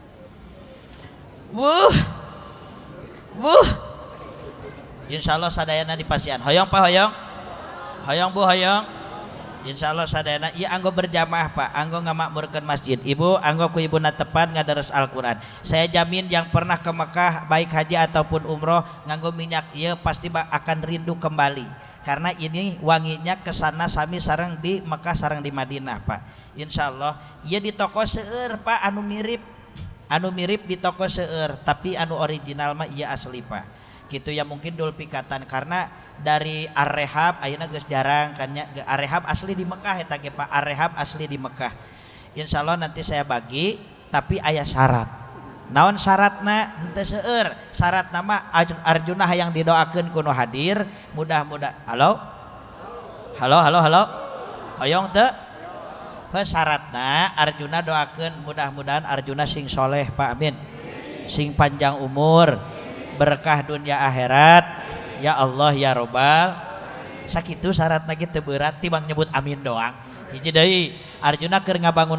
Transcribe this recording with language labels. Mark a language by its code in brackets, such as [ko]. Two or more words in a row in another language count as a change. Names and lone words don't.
[su] wuh insyaallah sadayana di pasian hoyong Pak hoyong Bu hoyong insyaallah sadayana ieu anggo berjamaah Pak anggo ngamakmurkeun masjid ibu anggo ku ibuna tepan ngadares Al-Qur'an [id] saya jamin yang pernah ke Mekah baik haji ataupun umroh [su] nganggo minyak ieu [id] pasti akan rindu kembali karena ini wanginya kesana [su] sami sareng di Mekah sareng di Madinah Pak insyaallah ieu di toko seueur Pak anu mirip di toko seueur tapi anu original mah ieu asli Pak gitu ya mungkin dul pikatan [id] karena dari Ar-Rehab [su] ayeuna geus jarang kan nya Ar-Rehab asli di Mekah eta ge Pak Ar-Rehab asli di Mekah insyaallah [id] nanti saya bagi [su] tapi aya syarat naon syaratna henteu seueur syaratna mah Arjuna hayang didoakeun ku nu hadir mudah-mudahan halo hoyong teu syaratna Arjuna doakeun mudah-mudahan Arjuna sing soleh Pak amin sing panjang umur berkah dunia akhirat [ar] يا الله يا ربّ [su] sakitu syaratna kitu berat tibang nyebut amin doang hiji deui Arjuna keur ngabangun